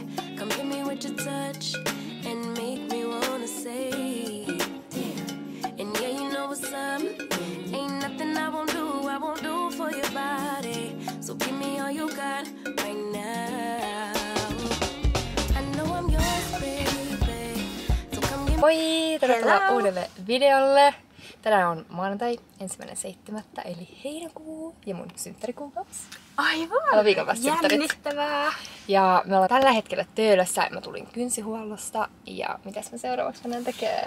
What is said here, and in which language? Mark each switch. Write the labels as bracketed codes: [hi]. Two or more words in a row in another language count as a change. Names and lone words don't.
[en] Come hit me with your touch and make me wanna say, damn. And yeah, you know what's up. Ain't nothing I won't do for your body. So give me all you got right now. I know I'm yours, baby. So come give me. [fi] Moi! Tervetuloa uudelle videolle. Tänään on maanantai 1.7. eli heinäkuu ja mun synttärikuukausi. Aivan! Meillä on viikon vasta synttärit. Jännittävää! Ja me ollaan tällä hetkellä Töölössä. Mä tulin kynsihuollosta. Ja mitäs mä seuraavaksi tänään tekee?